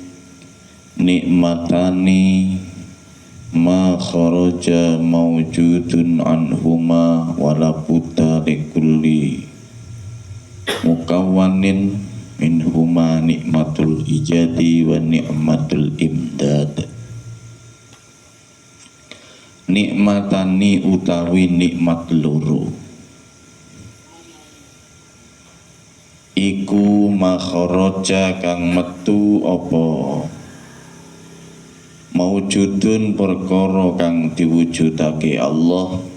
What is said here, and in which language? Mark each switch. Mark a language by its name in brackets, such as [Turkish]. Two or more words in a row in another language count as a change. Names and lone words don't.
[Arabic] نعمتان ما خرج موجود عنهما ولا بد لكل مكون منهما نعمة الإيجاد ونعمة الإمداد. [Javanese] Nikmatani utawi nikmat loro iku makharaja kang metu apa maujudun perkara kang diwujudake Allah